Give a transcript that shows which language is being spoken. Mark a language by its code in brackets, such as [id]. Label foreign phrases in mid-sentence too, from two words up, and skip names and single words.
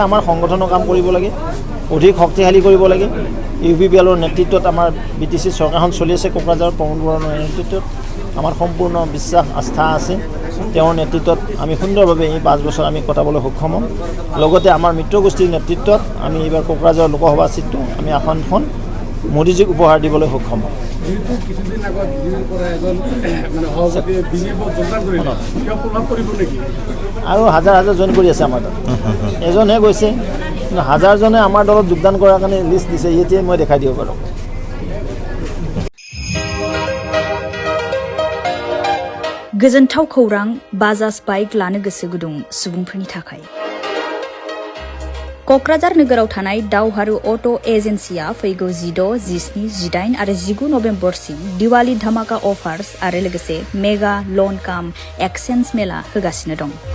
[as] আমাৰ সংগঠনৰ কাম কৰিব লাগে অধিক শক্তিশালী কৰিব লাগে ইউ পি পি এলৰ নেতৃত্বত আমাৰ বি টি চি চৰকাৰখন চলি আছে কোকৰাঝাৰ প্ৰমোদ বৰুৱাৰ নেতৃত্বত আমাৰ সম্পূৰ্ণ বিশ্বাস আস্থা আছে তেওঁৰ নেতৃত্বত আমি সুন্দৰভাৱে এই 5 বছৰ আমি কটাবলৈ সক্ষম হ'ম লগতে আমাৰ মিত্ৰগোষ্ঠীৰ নেতৃত্বত আমি এইবাৰ কোকৰাঝাৰ লোকসভা চিটটো আমি আসনখন মোদীজীক উপহাৰ দিবলৈ সক্ষম হ'ম আৰু হাজাৰ হাজাৰ জইন কৰি আছে আমাৰ তাত এজনহে গৈছে কিন্তু হাজাৰজনে আমাৰ দলত যোগদান কৰাৰ কাৰণে লিষ্ট দিছে এতিয়াই মই দেখাই দিব পাৰোঁ [brx] गोजोनथाव खौरां बाजाज बाइक लानो गोसो गुदुं सुबुंफोरनि थाखाय क'क्राझार नोगोराव थानाय दावहारु अट' एजेन्सिया फैगौ 16, 17, 18 आरो 19 नभेम्बरसिम दिवाली धामाका अफार्स आरो लोगोसे [en] mega loan cum exchange [brx] मेला होगासिनो दं